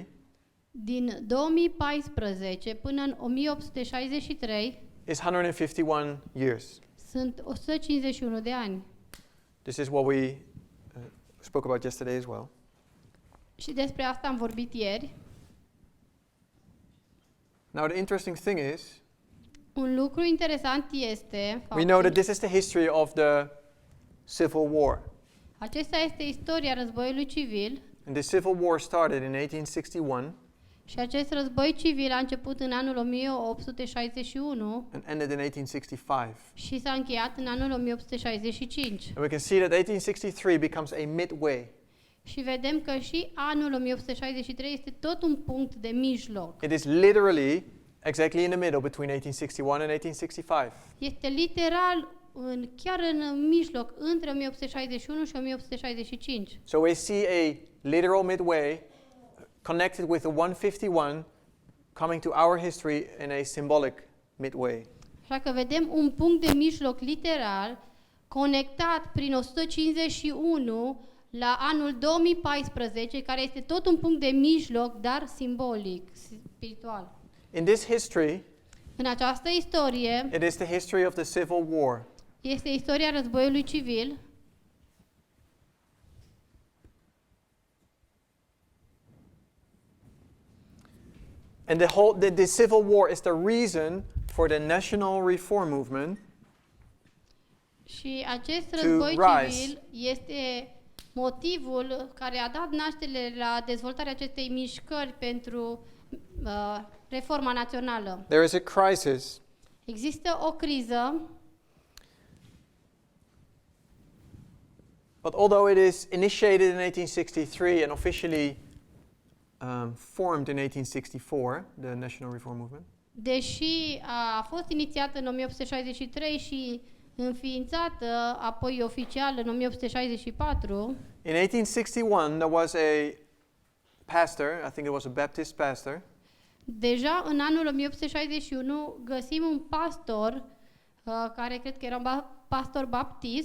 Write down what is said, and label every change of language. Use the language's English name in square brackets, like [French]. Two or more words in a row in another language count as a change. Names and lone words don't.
[Romanian] Din 2014 până în 1863 [English] is 151 years. [Romanian] sunt 151 de ani. [English] This is what we spoke about yesterday as well. [Romanian] Și despre asta am vorbit ieri. [English] Now, the interesting thing is, [Romanian] Un lucru interesant este [English] we know that this is the history of the Civil War. [Romanian] acesta este istoria războiului civil [English] And the Civil War started in 1861 [Romanian] și acest război civil a început în anul 1861 [English] and ended in 1865. [Romanian] și s-a încheiat în anul 1865. [English] And we can see that 1863 becomes a midway. [Romanian] Și vedem că și anul 1863 este tot un punct de mijloc. [English] It is literally exactly in the middle between 1861 and 1865. [Romanian] Este literal chiar în mijloc între 1861 și 1865. [English] So we see a literal midway connected with the 151 coming to our history in a symbolic midway. [Romanian] Așa că vedem un punct de mijloc literal conectat prin 151 la anul 2014, care este tot un punct de mijloc, dar simbolic, spiritual. [English] In this history, [Romanian] În această istorie [English] it is the history of the Civil War. [Romanian] este istoria războiului civil. [English] And the Civil War is the reason for the national reform movement [Romanian] Și acest [English] to [Romanian] război [English] rise. [Romanian] civil este motivul care a dat naștere la dezvoltarea acestei mișcări pentru reforma națională. [English] There is a crisis. [Romanian] Există o criză, [English] But although it is initiated in 1863 and officially formed in 1864, the National Reform Movement, [Romanian] deși a fost inițiată în 1863 și înființată apoi oficial în 1864, [English] in 1861 there was a pastor, I think it was a Baptist pastor, [Romanian] deja în anul 1861 găsim un pastor, care cred că era un pastor baptist,